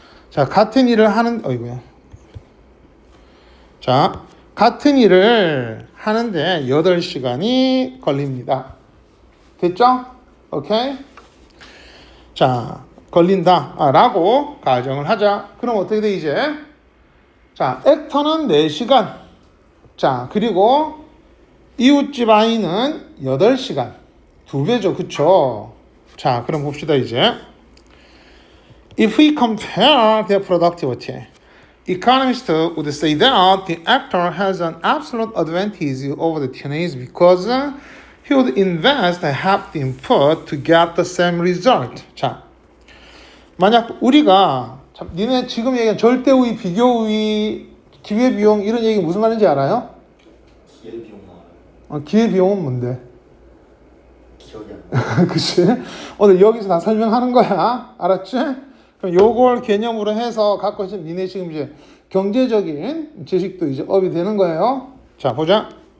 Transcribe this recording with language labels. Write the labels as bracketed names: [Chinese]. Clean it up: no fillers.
[Korean] 자, 같은 일을 하는 어이구야. 자, 같은 일을 하는데 8시간이 걸립니다. 됐죠? 오케이? 자, 걸린다 라고 가정을 하자. 그럼 어떻게 돼 이제? 자, 액터는 4시간. 자, 그리고 이웃집 아이는 8시간. 2배죠. 그쵸? 자, 그럼 봅시다 이제. [English] If we compare their productivity, economists would say that the actor has an absolute advantage over the teenager because he would invest half the input to get the same result. [Korean] 자, 만약 우리가 니네 지금 얘기한 절대 우위, 비교 우위, 기회 비용 이런 얘기 무슨 말인지 알아요? 기회비용 나와요. 기회 비용은 뭔데? 기억이 안 나. 그치? 오늘 여기서 다 설명하는 거야. 알았지? 그럼 요걸 개념으로 해서 갖고 있으면 니네 지금 이제 경제적인 지식도 이제 업이 되는 거예요. 자, 보자.